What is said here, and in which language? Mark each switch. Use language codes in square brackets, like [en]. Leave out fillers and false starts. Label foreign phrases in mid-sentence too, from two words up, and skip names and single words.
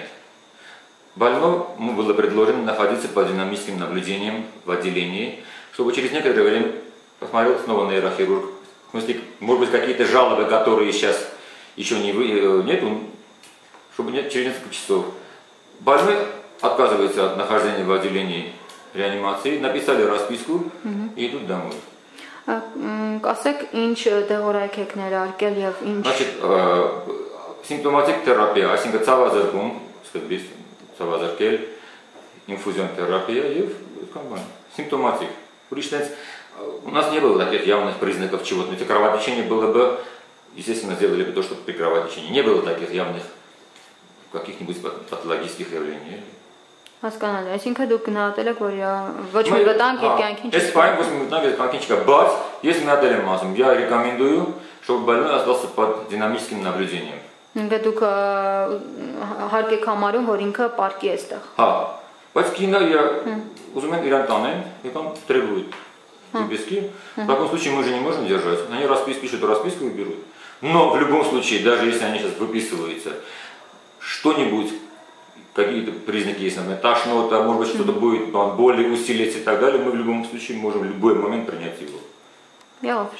[ru] Больному было предложено находиться под динамическим наблюдением в отделении, чтобы через некоторое время посмотрел снова нейрохирург. В смысле, может быть, какие-то жалобы, которые сейчас еще нет, чтобы через несколько часов. Больной отказывается от нахождения в отделении реанимации, написали расписку и идут домой. [hy] Ասեք ինչ դեղորայք եք ներարկել եւ ինչ [ru] Значит, симптоматик терапия, [hy] այսինքն ցավազրկում, սկզբից ցավազրկել, [ru] инфузион терапия եւ симптоматик. У нас не было таких явных признаков чего-то. Если кровотечение было бы, естественно, сделали бы то, что при кровотечении. Не было таких явных каких-нибудь патологических явлений. [hy] Հասկանալի, այսինքն դուք գնահատել եք, որ ոչ մի վտանգ եւ կյանքին Այս պայն ոչ մի վտանգ եւ կյանքին չկա, բայց ես գնահատել եմ ասում, [ru] я рекомендую, чтобы больной остался под динамическим наблюдением. [hy] Ինքը դուք հարկ եք համարում, որ ինքը պարկի է այստեղ։ Հա, բայց կինը ուզում են իրան տանեն, եկան [ru] требуют выписки. В таком случае мы же не можем держать. Они пишут расписку и берут. Но в любом случае, даже если они сейчас выписываются, что-нибудь, какие-то признаки есть, например, тошнота, может быть, что-то будет, боли усилиться и так далее, мы в любом случае можем в любой момент принять его.